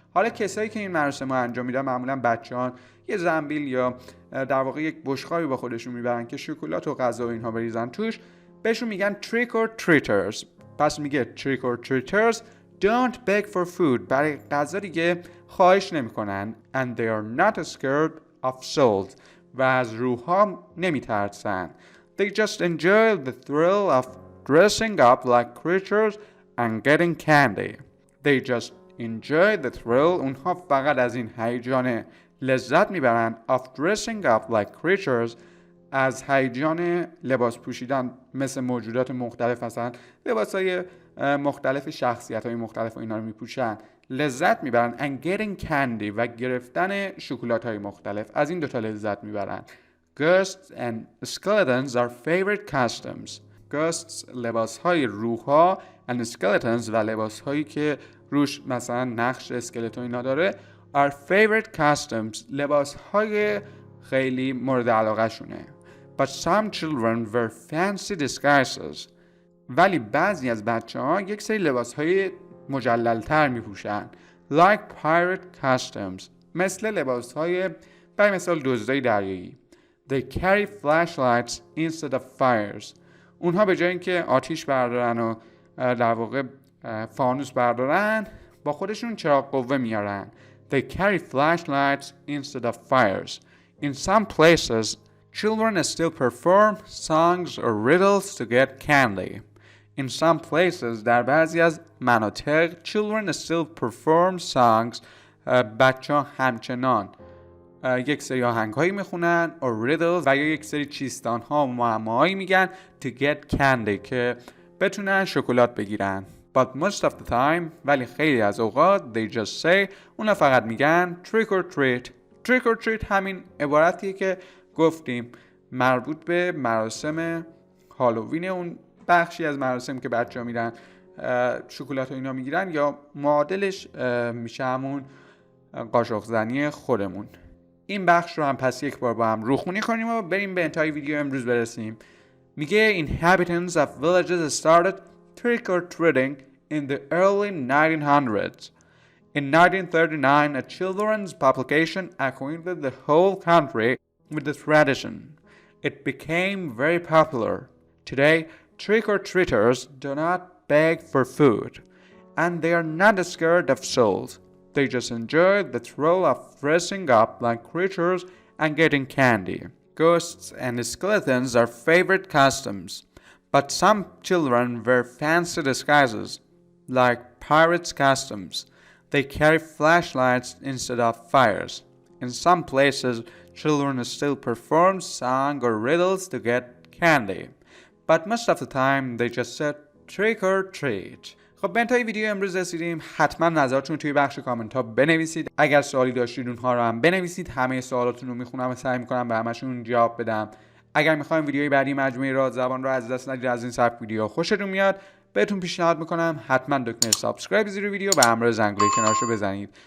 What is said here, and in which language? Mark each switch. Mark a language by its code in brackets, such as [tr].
[fa] حالا کسایی که این مراسم رو انجام میدن معمولا بچه‌ها یه زنبیل یا در واقع یک بشقابی با خودشون میبرن که شکلات و غذا و اینها بریزن توش، بهشون میگن trick or treaters. پس میگه [en] trick or treaters don't beg for food. [fa] برای غذا دیگه خواهش نمیکنن [en] and they are not scared of souls. [fa] و از روح‌ها نمیترسن. [en] They just enjoy the thrill of dressing up like creatures and getting candy. They just enjoy the thrill. [fa] اونها فقط از این هیجان لذت میبرن [en] of dressing up like creatures. [fa] از هیجان لباس پوشیدن مثل موجودات مختلف، مثلا لباسای مختلف، شخصیت‌های مختلف و اینا رو میپوشن، لذت میبرن [en] and getting candy [fa] و گرفتن شکلات‌های مختلف. از این دوتا لذت میبرن. [en] Ghosts and skeletons are favorite costumes. [fa] Ghosts لباس‌های روح‌ها [en] and skeletons [fa] و لباس‌هایی که روش مثلا نقش اسکلت و اینا داره [en] are favorite costumes. [fa] لباس‌های خیلی مورد علاقه شونه. [en] But some children wear fancy disguises. [fa] ولی بعضی از بچه‌ها یک سری لباس‌های مجلل‌تر می‌پوشن. [en] Like pirate costumes. [fa] مثل لباس‌های برای مثال دزدای دریایی. [en] They carry flashlights instead of fires. [fa] اونها به جای اینکه آتیش بردارن و در واقع فانوس بردارن، با خودشون چراغ قوه میارن. [en] They carry flashlights instead of fires. In some places, children still perform songs or riddles to get candy. In some places, [fa] در بعضی از مناطق, [en] children still perform songs. [fa] بچه‌ها همچنان یک سری آهنگ‌هایی میخونن [en] or riddles [fa] و یا یک سری چیستان‌ها و معماهایی میگن [en] to get candy [fa] که بتونن شکلات بگیرن. [en] But most of the time, [fa] ولی خیلی از اوقات [en] they just say, [fa] اونا فقط میگن [en] trick or treat. [fa] Trick or treat همین عبارتیه که گفتیم مربوط به مراسم هالووین، اون بخشی از مراسم که بچه‌ها میرن شکلات و اینا میگیرن، یا معادلش میشه همون قاشق زنی خودمون. این بخش رو هم پس یک بار با هم روخونی کنیم و بریم به انتهای ویدیو امروز برسیم. میگه [en] inhabitants of villages started trick or treating in the early 1900s. In 1939, a children's publication acquainted the whole country with the tradition. It became very popular. Today, trick or treaters do not beg for food, and they are not scared of souls. They just enjoy the thrill of dressing up like creatures and getting candy. Ghosts and skeletons are favorite costumes, but some children wear fancy disguises, like pirates' costumes. They carry flashlights instead of fires. In some places, children still perform songs or riddles to get candy, but most of the time they just said trick or treat. [fa] خب به انتهای ویدیو امروز رسیدیم. حتما نظراتتون توی بخش کامنت ها بنویسید. اگر سوالی داشتید اونها رو هم بنویسید. همه سوالاتون رو میخونم و سعی میکنم به همشون جواب بدم. اگر میخوایم ویدیوی بعدی مجموعه رادزبان رو از دست ندید، از این سبک ویدیو خوشتون میاد، بهتون پیشنهاد میکنم حتما دکمه سابسکرایب زیر ویدیو و همراه زنگوله کنارشو بزنید.